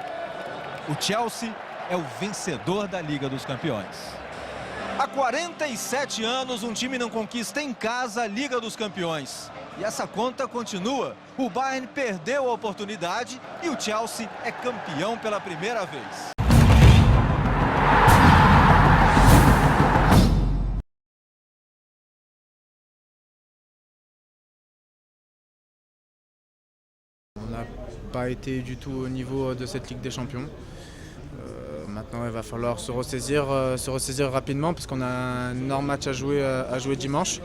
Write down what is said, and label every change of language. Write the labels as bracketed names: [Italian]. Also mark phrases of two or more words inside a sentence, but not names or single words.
[Portuguese] O Chelsea é o vencedor da Liga dos Campeões. Há 47 anos, um time não conquista em casa a Liga dos Campeões. E essa conta continua. O Bayern perdeu a oportunidade e o Chelsea é campeão pela primeira vez. [French] On n'a pas été du tout au niveau de cette Ligue des Champions. Maintenant, il va falloir se ressaisir rapidement parce qu'on a un énorme match à jouer dimanche.